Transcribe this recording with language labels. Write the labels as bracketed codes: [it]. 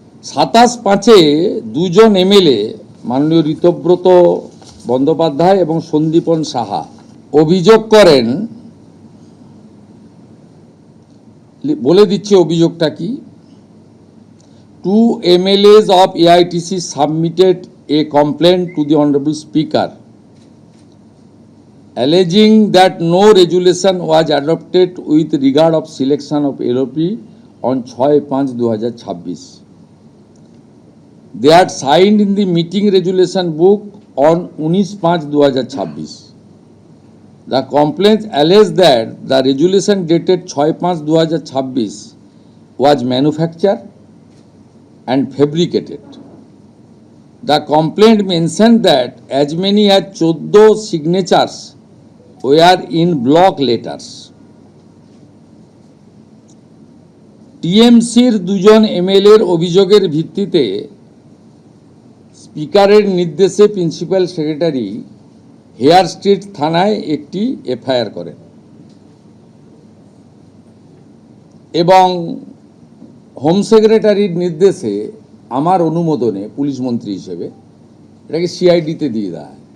[bn] 27/5 2 জন MLA মাননীয় ঋতব্রত বন্দ্যোপাধ্যায় এবং সন্দীপন সাহা অভিযোগ করেন, বলে দিচ্ছে অভিযোগটা কি। [en] 2 MLAs of AITC submitted a complaint to the Honorable Speaker alleging that no resolution was adopted with regard of selection of LOP on 6/5/2026. They are signed in the meeting resolution book on 19/5/2026. The complaint alleges that the resolution dated 6/5/2026 was manufactured and fabricated. The complaint mentioned that as many as 14 signatures were in block letters. [bn] টিএমসির 2 জন এমএলএর অভিযোগের ভিত্তিতে স্পিকারের নির্দেশে principal secretary hair street থানায় একটি FIR করেন এবং home সেক্রেটারির নির্দেশে আমার অনুমোদনে পুলিশ মন্ত্রী হিসেবে এটাকে সিআইডিতে দিয়ে দেয়।